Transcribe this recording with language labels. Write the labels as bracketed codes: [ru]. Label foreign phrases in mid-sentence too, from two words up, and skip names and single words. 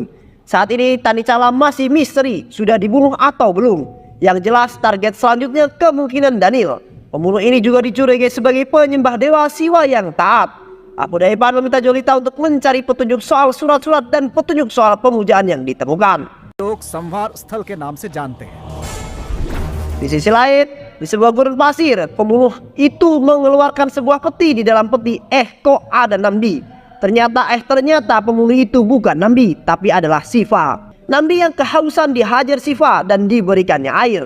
[id] Saat ini Tani Calam masih misteri, sudah dibunuh atau belum. Yang jelas target selanjutnya kemungkinan Daniel. Pembunuh ini juga dicurigai sebagai penyembah dewa Siwa yang taat. Abu Daipan meminta Jolita untuk mencari petunjuk soal surat-surat dan petunjuk soal pemujaan yang ditemukan. [hi] लोग संवार स्थल के नाम से जानते हैं. [id] Di sisi lain, di sebuah gurun pasir, pembunuh itu mengeluarkan sebuah peti. Di dalam peti, kok ada Nambi. Ternyata pembunuh itu bukan Nambi, tapi adalah Siva. Nambi yang kehausan dihajar Siva dan diberikannya air.